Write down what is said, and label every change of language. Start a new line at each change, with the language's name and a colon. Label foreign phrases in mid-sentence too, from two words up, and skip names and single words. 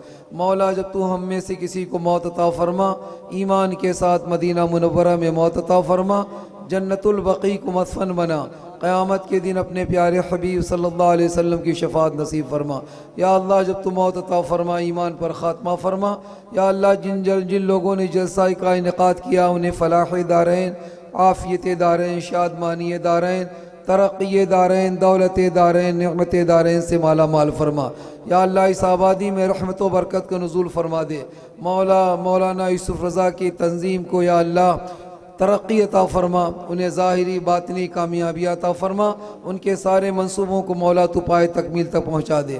Urdu: مولا جب تو ہم میں سے کسی کو موت عطا فرما، ایمان کے ساتھ مدینہ منورہ میں موت عطا فرما، جنت البقیع کو مدفن بنا، قیامت کے دن اپنے پیارے حبیب
Arabic: صلی اللہ علیہ وسلم
Urdu: کی شفاعت نصیب فرما۔ یا اللہ جب تو موت عطا فرما، ایمان پر خاتمہ فرما۔ یا اللہ جن لوگوں نے جلسہ کا انعقاد کیا انہیں فلاح دارین، عافیت دارین، شادمانی دارین، ترقی دارین، دولت دارین، نعمت دارین سے مالا مال فرما۔ یا اللہ اس آبادی میں رحمت و برکت کا نزول فرما دے۔ مولانا یوسف رضا کی تنظیم کو یا اللہ ترقی عطا فرما، انہیں ظاہری باطنی کامیابی عطا فرما، ان کے سارے منصوبوں کو مولا تو پائے تکمیل تک پہنچا دے۔